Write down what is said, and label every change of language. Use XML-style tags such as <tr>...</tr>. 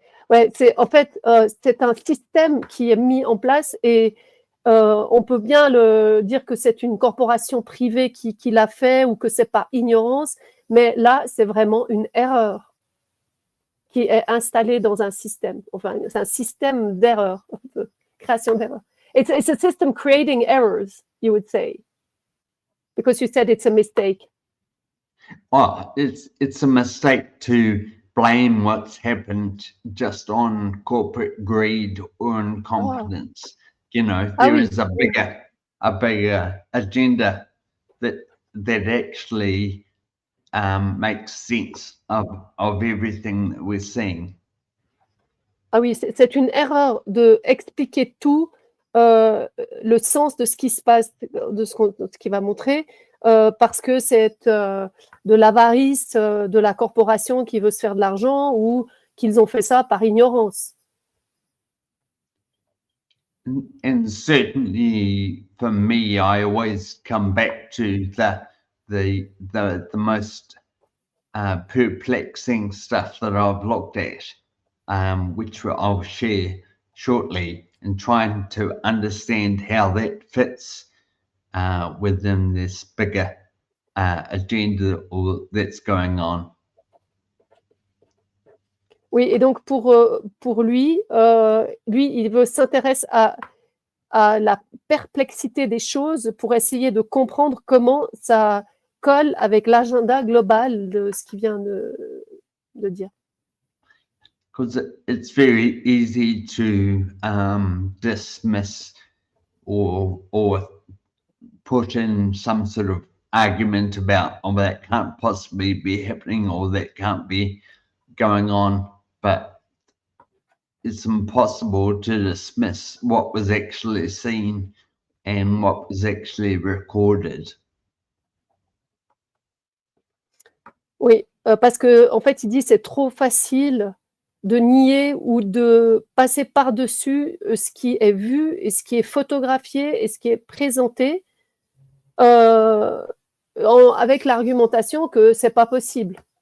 <fr>Ouais, en fait, c'est un système qui est mis en place, et on peut bien dire que c'est une corporation privée qui l'a fait, ou que c'est par ignorance, mais là, c'est vraiment une erreur qui est installée dans un système. Enfin, c'est un système d'erreurs, de création d'erreurs.</fr> <en>It's a system creating errors, you would say, because you said it's a mistake. Well, it's a mistake to blame what's happened just on corporate greed or incompetence. You know, there is a bigger agenda that actually makes sense of everything that we're seeing.</en> <fr>Ah oui, c'est une erreur de expliquer tout, le sens de ce qui se passe, de ce qui va montrer, parce que c'est de l'avarice de la corporation qui veut se faire de l'argent, ou qu'ils ont fait ça par ignorance.</fr> <en>And certainly for me, I always come back to the most perplexing stuff that I've looked at, which I'll share shortly, and trying to understand how that fits within this bigger agenda that's going on.</en> <fr>Oui, et donc pour lui, il s'intéresse à la perplexité des choses pour essayer de comprendre comment ça colle avec l'agenda global de ce qu'il vient de dire.</fr> <en>Because it's very easy to dismiss or put in some sort of argument about, oh, that can't possibly be happening, or that can't be going on, but it's impossible to dismiss what was actually seen and what was actually recorded.</en> <fr>Oui, parce que en fait, il dit c'est trop facile de nier ou de passer par-dessus ce qui est vu et ce qui est photographié et ce qui est présenté, avec l'argumentation que c'est pas possible.</fr>